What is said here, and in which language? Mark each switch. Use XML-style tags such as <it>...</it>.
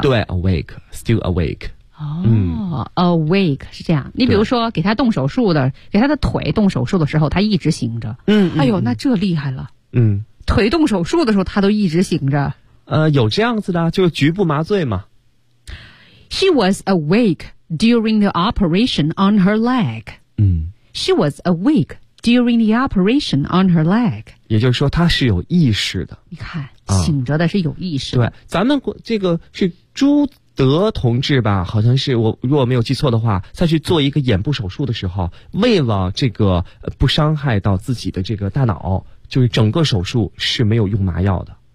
<en>对 ，awake， still awake。</en> <zh>哦、嗯、，awake 是这样。你比如说，给他动手术的，给他的腿动手术的时候，他一直醒着。嗯，哎呦，那这厉害了。嗯，腿动手术的时候，他都一直醒着。有这样子的，就是局部麻醉嘛。</zh> <en>She was awake during the operation on her leg。</en> <zh>嗯</zh> <en>，She was awake during the operation on her leg。</en> <zh>也就是说他是有意识的，你看醒着的是有意识的、啊、对，咱们这个是朱德同志吧，好像是，我如果没有记错的话，他去做一个眼部手术的时候，为了这个不伤害到自己的这个大脑，就是整个手术是没有用麻药的。</zh>